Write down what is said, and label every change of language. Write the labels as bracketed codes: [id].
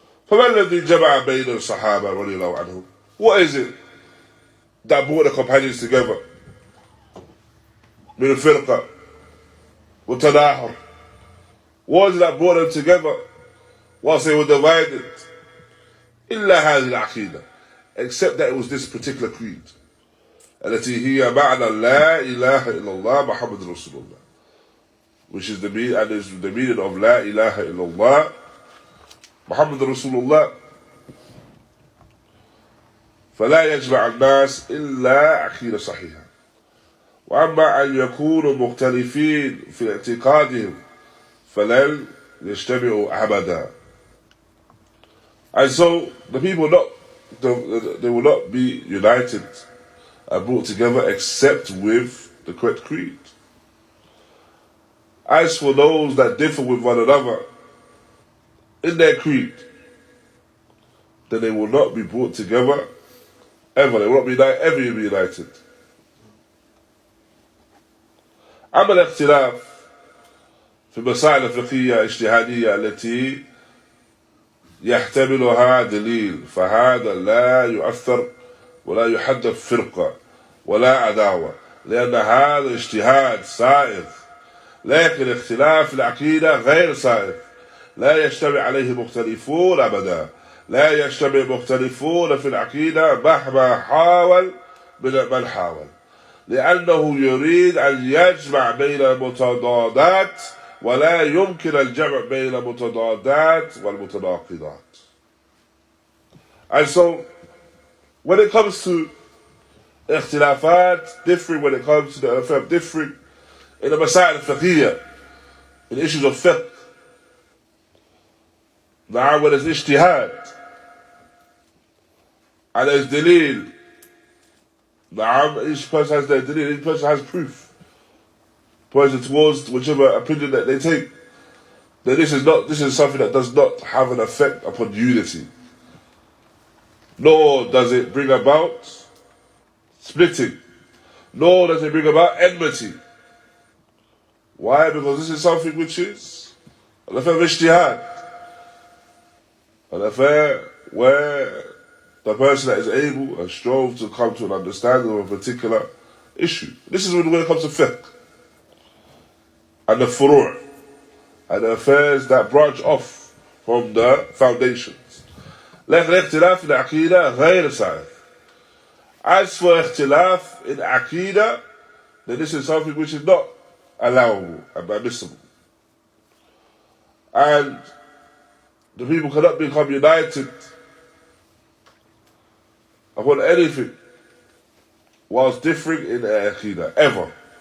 [ar] فَمَا الَّذِي جَمَعَ بَيْنَ الصَّحَابَةِ رَضِيَ اللَّهُ عَنْهُمْ. [en] What is it that brought the companions together? [ar] من الفرقة والتناحر? [en] What is it that brought them together whilst they were divided? [ar] إلا هذه العقيدة, [en] except that it was this particular creed. [ar] التي هي معنى لا إله إلا الله محمد رسول الله, [en] which is the meaning of [ar] لا إله إلا الله محمد رسول الله. فلا يجمع الناس إلا عقيدة صحيحة. وأما أن يكونوا مختلفين في اعتقادهم فلن يجتمعوا أبدا. [en] And so the people they will not be united and brought together except with the correct creed. As for those that differ with one another in their creed, then they will not be brought together ever. They will not be ever united. [ar] أما الاختلاف في المسائل الفقهية الاجتهادية التي يحتملها دليل فهذا لا يؤثر ولا يحدث فرقة ولا عداوة, لأن هذا اجتهاد سائغ. لكن اختلاف العقيدة غير سائغ, لا يجتمع عليه مختلفون أبدا. لا يجتمع مختلفون في العقيدة مهما حاول من حاول, لأنه يريد أن يجمع بين المتضادات ولا يمكن الجمع بين المتضادات والمتناقضات. [en] And so, when it comes to ikhtilāfāt, differing when it comes to the affair, differing in the masail al-fiqhiyya, in issues of fiqh, now when there's ijtihād, and there's dalil, each person has their dalil, each person has proof pointing towards whichever opinion that they take, then this is something that does not have an effect upon unity, nor does it bring about splitting, nor does it bring about enmity. Why? Because this is something which is an affair of ijtihād, an affair where the person that is able and strove to come to an understanding of a particular issue. This is when it comes to fiqh and the furu' and the affairs that branch off from the foundations. [ar] لكن اختلاف في العقيدة غير صحيح. [en] As for ikhtilāf in aqīdah, then this is something which is not allowable and permissible. And the people cannot become united upon anything whilst differing in their aqīdah, ever.